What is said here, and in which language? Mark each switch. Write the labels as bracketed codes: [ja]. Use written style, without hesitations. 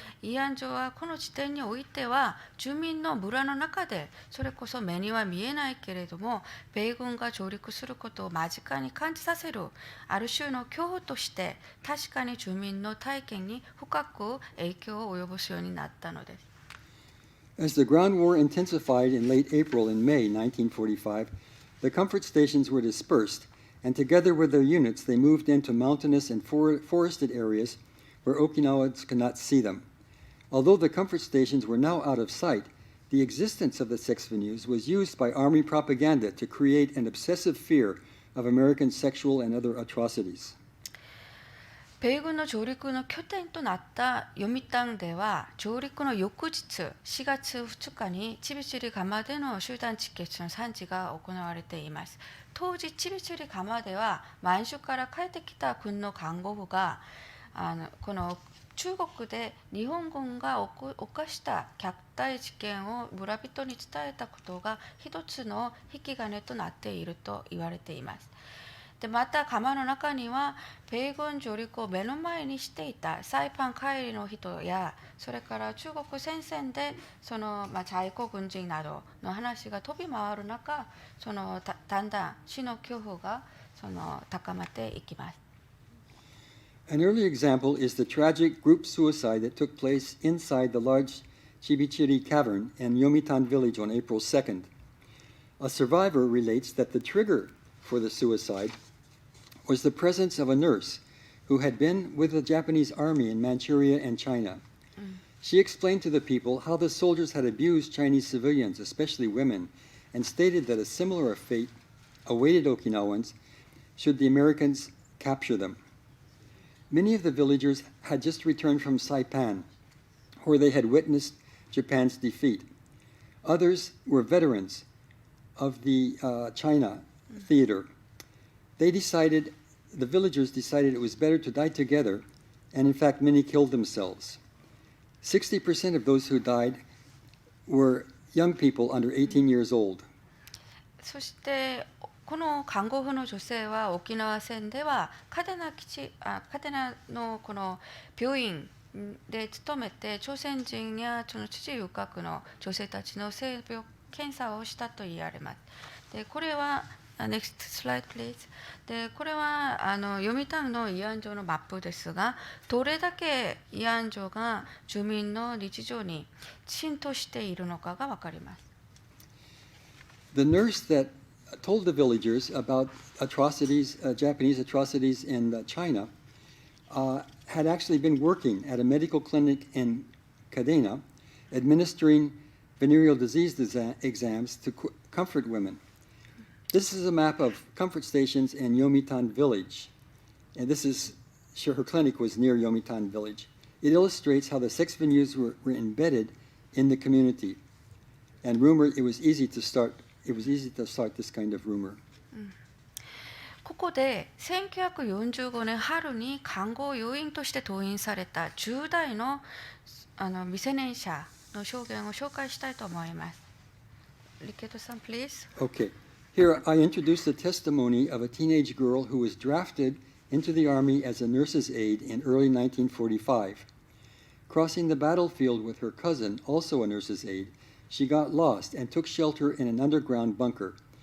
[ja] 慰安所はこの地点においては住民の村の中で、それこそ目には見えないけれども米軍が上陸することを間近に感じさせるある種の恐怖として、確かに住民の体験に深く影響を及ぼすようになったのです。 [en] As the ground war intensified in late April and May 1945, the comfort stations were dispersed, and together with their units, they moved into mountainous and forested areas where Okinawans could not see them. Although the comfort stations were now out of sight, the existence of the sex venues was used by Army propaganda to create an obsessive fear of American sexual and other atrocities. [ja] 米軍の上陸の拠点となった読谷では、上陸の翌日4月2日にチビチリ釜での集団窒血の惨事が行われています。当時チビチリ釜では満州から帰ってきた軍の看護婦がこの中国で日本軍が犯した虐待事件を村人に伝えたことが一つの引き金となっていると言われています。でまた釜の中には米軍上陸を目の前にしていたサイパン帰りの人やそれから中国戦線でその、在庫軍人などの話が飛び回る中そのだんだん死の恐怖がその高まっていきます。 [en] An early example is the tragic group suicide that took place inside the large Chibichiri cavern in Yomitan village on April 2nd. A survivor relates that the trigger for the suicide was the presence of a nurse who had been with the Japanese army in Manchuria and China. She explained to the people how the soldiers had abused Chinese civilians, especially women, and stated that a similar fate awaited Okinawans should the Americans capture them. Many of the villagers had just returned from Saipan, where they had witnessed Japan's defeat. Others were veterans of the China theater. The villagers decided it was better to die together, and in fact many killed themselves. 60% of those who died were young people under 18 years old. [ja] そしてこの看護婦の女性は沖縄戦では嘉手納のこの病院で勤めて朝鮮人やその父遊郭の女性たちの性病検査をしたと言われます。でこれは [en] Next slide, please. [ja] でこれは読谷の慰安所のマップですが、どれだけ慰安所が住民の日常に浸透しているのかが分かります。 [en] The nurse that told the villagers about atrocities, Japanese atrocities in China, had actually been working at a medical clinic in Kadena, administering venereal disease exams to comfort women. This is a map of comfort stations in Yomitan village, and her clinic was near Yomitan village. It illustrates how the sex venues were embedded in the community, and it was easy to start this kind of rumor. [ja] ここで1945年春に看護要員として動員された10代の未成年者の証言を紹介したいと思います。リケットさん、 [en] please. Okay. Here I introduce the testimony of a teenage girl who was drafted into the army as a nurse's aide in early 1945. Crossing the battlefield with her cousin, also a nurse's aide, she got lost and took shelter in an underground bunker.